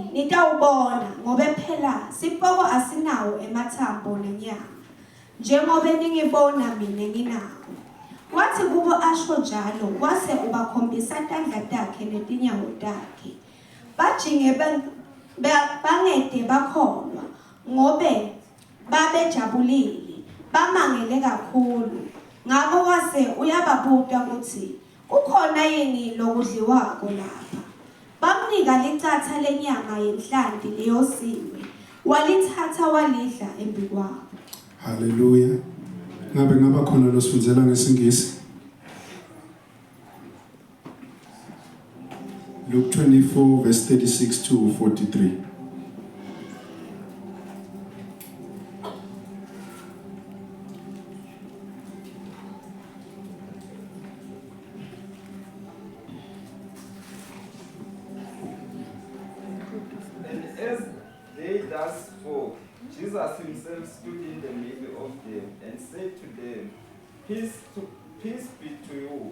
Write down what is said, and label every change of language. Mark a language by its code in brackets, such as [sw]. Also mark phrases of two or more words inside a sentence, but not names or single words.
[ss] nitawubona ngoba phela sipoko asinawo emathambo nenyama njengoba ningibona mina nginawo wathi kubo asho njalo wase ubakhombisa tandla takhe netinyawo takhe bajinge bangede bakholwa ngobe babejabulile bamangele kakhulu ngakho wase uyababuta ukuthi kukhona yini lokudliwako lapha. Bamnika licatha lenyama yenhlanti leyosiwe, walithatha walidla embi kwabo. Hallelujah. Ngabe ngaba khona losifundela ngesingisi? [en] Luke 24 verse 36 to 43. And as they thus spoke, Jesus himself stood in the middle of them and said to them, Peace be to you.